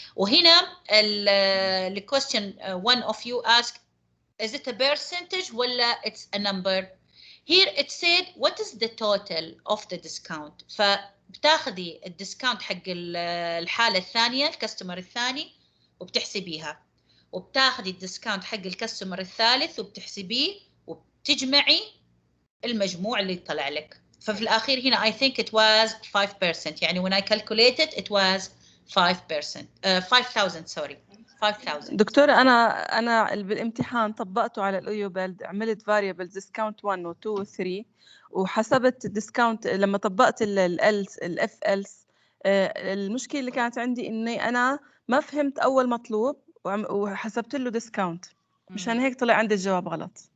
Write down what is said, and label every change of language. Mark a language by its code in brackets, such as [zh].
[ar] وهنا ال [en] question one of you ask is it a percentage [ar] ولا [en] it's a number. Here it said what is the total of the discount. [ar] فبتاخدي الديسكاونت حق الحالة الثانية الكاستمر الثاني وبتحسبيها، وبتاخدي الديسكاونت حق الكاستمر الثالث وبتحسبيه وبتجمعي المجموع اللي طلع لك. ففي الأخير هنا [en] I think it was 5%، يعني when I calculated it was 5%. 5000 sorry 5000. [ar] دكتورة أنا بالامتحان طبقته على الأيوبلد، عملت variables discount 1 و 2 و 3 وحسبت الديسكاونت لما طبقت الاف إلس. المشكلة اللي كانت عندي إني أنا ما فهمت أول مطلوب وحسبت له ديسكاونت، مشان هيك طلع عندي الجواب غلط.